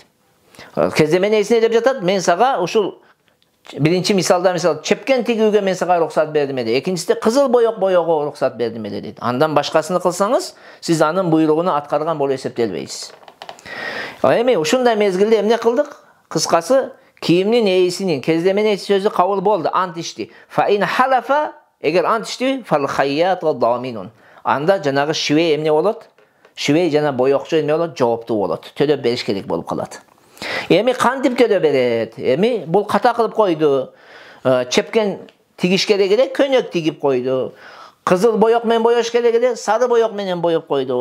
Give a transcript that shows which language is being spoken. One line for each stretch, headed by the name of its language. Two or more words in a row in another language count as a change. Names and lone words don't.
Kyrgyz: Кездеменин ээси деп жатат, "Мен сага ушул биринчи мисалда чепкен тигүүгө мен сага уруксат бердим эле. Экинчисинде кызыл боёк боёого уруксат бердим эле" дейт. Андан башкасын кылсаңыз, сиз анын буйругуну аткарган болуп эсептелбейсиз. Эми ушундай мезгилде эмне кылдык? Кыскасы, кийимдин ээсинин, кездеменин ээси сөзү кабыл болду, ант ичти.
Arabic: فإن حلف,
Kyrgyz: эгер ант ичти,
Arabic: فالخياط وضامن.
Kyrgyz: Анда жанагы шивей эмне болот? Шивей жана боёкчу эмне болот? Жооптуу болот. Төлөп бериш керек болуп калат. Эми кантип төлөп берет? Эми бул ката кылып койду. Чепкен тигиш керек эле, көйнөк тигип койду. Кызыл боёк менен боёш керек эле, сары боёк менен боёп койду.